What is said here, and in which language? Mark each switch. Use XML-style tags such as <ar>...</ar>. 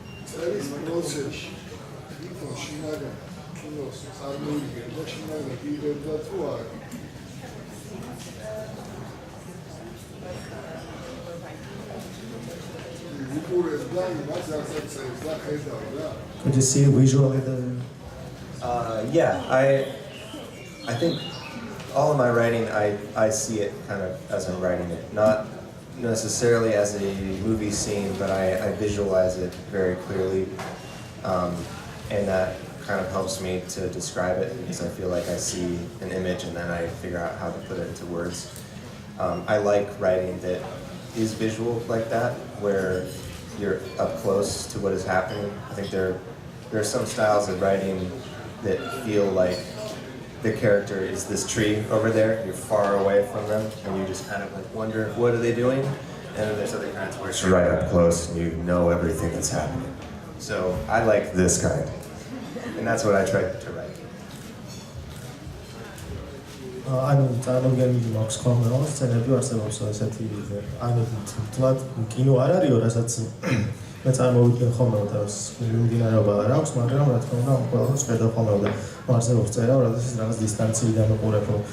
<ka>წერის პროცესში თვითონ შინაგან კინოს წარმოიდგენ და შინაგან იღებდა თუ არა? უყურებდა იმას, რასაც წერს და ხედავდა?</ka> <en>Could you see visually the Yeah, I think all of my writing, I see it kind of as I'm writing it, not necessarily as a movie scene, but I visualize it very clearly, and that kind of helps me to describe it because I feel like I see an image and then I figure out how to put it into words. I like writing that is visual like that, where you're up close to what is happening. I think there are some styles of writing that feel like the character is this tree over there, you're far away from them, and you just kind of like wonder, what are they doing? And then there's other kinds where you're right up close and you know everything that's happening. So I like this kind, and that's what I try to write.</en> <ka>ანუ წარმოგიდგენთ მაქვს ხოლმე სცენები არსებობს ესეთი ანუ თლად კინო არ არისო რასაც მე წარმოვიდგენ ხოლმე და მიმდინარეობა არ აქვს მაგრამ რა თქმა უნდა ამ ყველას ხედავ ხოლმე და არსებობს წერა როდესაც რაღაც დისტანციიდან უყურებ</ka>